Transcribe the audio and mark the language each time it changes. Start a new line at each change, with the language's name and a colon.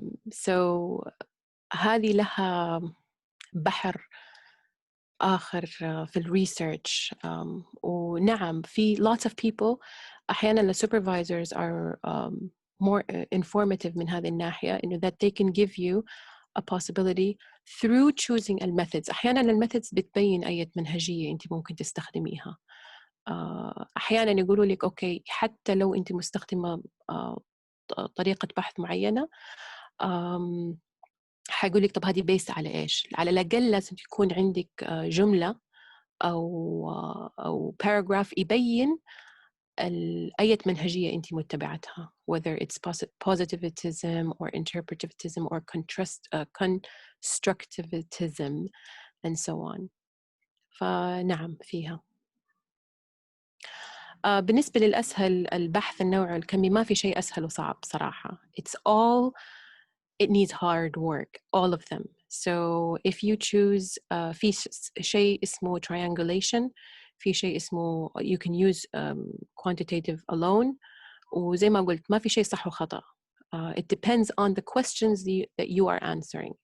English: So
Arabic: هذه لها بحر آخر في الريسيرش. ونعم في
English: lots of people
Arabic: أحيانا
English: the supervisors are more informative
Arabic: من هذه الناحية إنه
English: that they can give you a possibility through choosing الميثودز.
Arabic: أحيانا الميثودز بتبين أي منهجية أنت ممكن تستخدميها. أحيانا يقولوا لك أوكي حتى لو أنت مستخدمة طريقة بحث معينة حيقول لك طب هذه بيس على إيش؟ على الأقل لازم يكون عندك جملة أو paragraph يبين أي منهجية أنت متبعتها
English: whether it's positivism or interpretivism or constructivism and so on.
Arabic: فنعم فيها. بالنسبة للأسهل البحث النوعي الكمي ما في شيء أسهل وصعب صراحة.
English: It needs hard work, all of them. So if you choose
Arabic: في شيء اسمه triangulation، في شيء اسمه
English: you can use quantitative alone،
Arabic: وزي ما قلت ما في شيء صح وخطأ.
English: It depends on the questions that you are answering.